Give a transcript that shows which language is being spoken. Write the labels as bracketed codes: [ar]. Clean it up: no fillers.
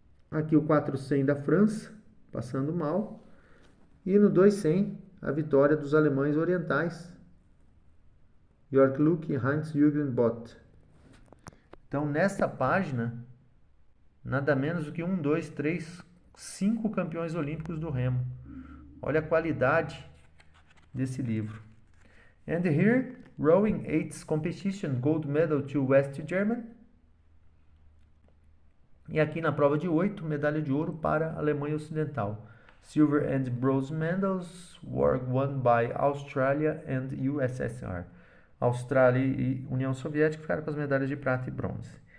[pt] Aqui o 400 da França, passando mal. E no 200, a vitória dos alemães orientais, Jörg Luck e Heinz-Jürgen Bott. Então, nesta página, nada menos do que 1, 2, 3, 5 campeões olímpicos do remo. Olha a qualidade desse livro. [en] And here, rowing 8th competition, gold medal to West German. [pt] E aqui na prova de 8, medalha de ouro para a Alemanha Ocidental. [en] Silver and bronze medals were won by Australia and USSR. [pt] Austrália e União Soviética ficaram com as medalhas de prata e bronze.